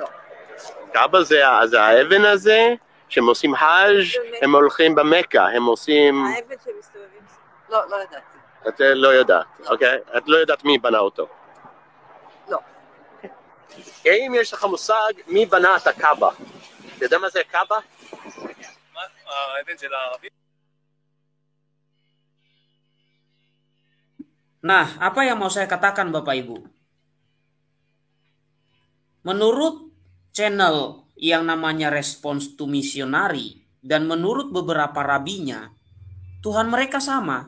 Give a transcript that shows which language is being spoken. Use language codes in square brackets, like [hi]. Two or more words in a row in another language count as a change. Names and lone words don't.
[he] קאבה זה האבן הזה, שהם עושים חאג', הם הולכים במכה, הם עושים... האבן שמסתובבים... לא ידעתי. את לא יודעת, אוקיי? את לא יודעת מי בנה אותו. לא. האם יש לך מושג מי בנה את הקאבה? אתה יודע מה זה קאבה? האבן של הערבים? [id] Nah, apa yang mau saya katakan Bapak Ibu? Menurut channel yang namanya Response to Missionary dan menurut beberapa rabinya, Tuhan mereka sama.